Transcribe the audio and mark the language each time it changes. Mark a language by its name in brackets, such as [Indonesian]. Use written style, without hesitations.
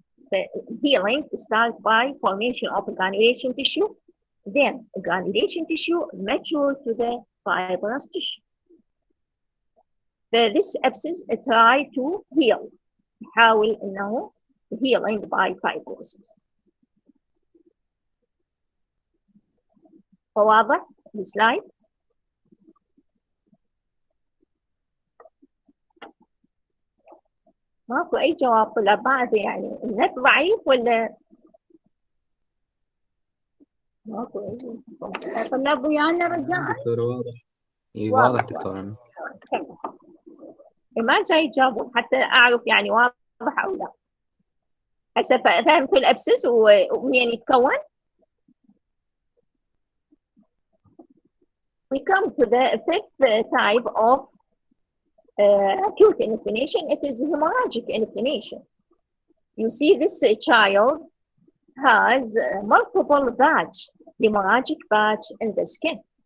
[English] The healing starts by formation of granulation tissue, then granulation tissue matures to the fibrous tissue. This abscess try to heal, [Arabic] يحاول إنه [English] healing by fibrosis. [Arabic] واضح السلايد؟ ماكو أي جواب ولا بعد، يعني النت ضعيف ولا ماكو أي طلاب ويانا رجاء؟ دكتورة واضح. إي واضح دكتورة. ما جاي يجاوبون حتى أعرف يعني واضح أو لا. هسه فهمتوا الأبسس ومنين يتكون؟ [English] We come to the fifth type of acute inflammation. It is hemorrhagic inflammation. You see, this child has multiple patch, hemorrhagic patch in the skin.